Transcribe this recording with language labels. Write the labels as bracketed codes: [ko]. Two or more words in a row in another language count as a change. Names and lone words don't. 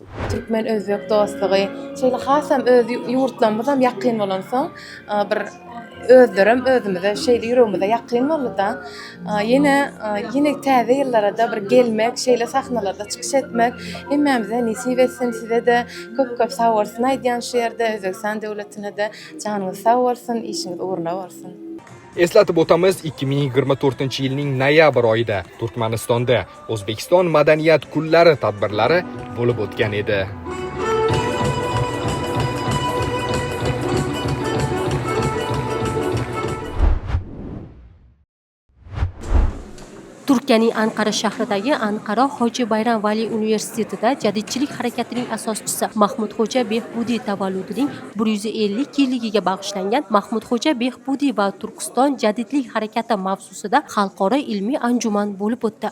[tk] Türkmen özbek dostlugy şeýle hasam öz ýurtlarymyzam ýakyn bolansoň bir özlerim özümize şeýle ýüregimize ýakyn boldy. Ýene täze ýyllarda bir gelmek, şeýle sahnalarda çykyş etmek hemmemize nisip etsin, size de köp sag bolsun aýdýan şeýerde Özbekistan döwletine de janyňyz sag bolsun, işiňiz uğruna bolsun. [uz] Eslatib o'tamiz, 2024-yilning noyabr oyida Turkmanistonda O'zbekiston madaniyat kunlari tadbirlari bo'lib o'tgan edi. Turkiyaning Anqara shahridagi Anqara Hoji Bayram Vali universitetida jadidchilik harakatining asoschisi Mahmudxo'ja Behbudiy tavalludining 150 yilligiga bag'ishlangan Mahmudxo'ja Behbudiy va Turkiston jadidlik harakati mavzusida xalqaro ilmiy anjuman bo'lib o'tdi.